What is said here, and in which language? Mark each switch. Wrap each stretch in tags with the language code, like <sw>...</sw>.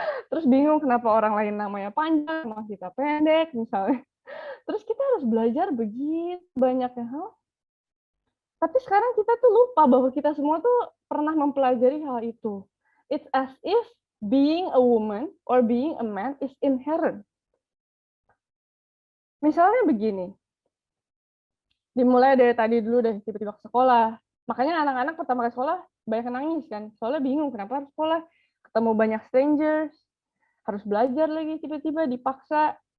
<id>Terus bingung kenapa orang lain namanya panjang, nama kita pendek misalnya. Terus kita harus belajar begitu banyaknya hal. Tapi sekarang kita tuh lupa bahwa kita semua tuh pernah mempelajari hal itu.</id> <en>It's as if being a woman or being a man is inherent.</en> <id>Misalnya begini, dimulai dari tadi dulu deh, tiba-tiba ke sekolah. Makanya anak-anak pertama kali sekolah banyak nangis kan, soalnya bingung kenapa harus sekolah, ketemu banyak strangers, harus belajar lagi tiba-tiba dipaksa.</id>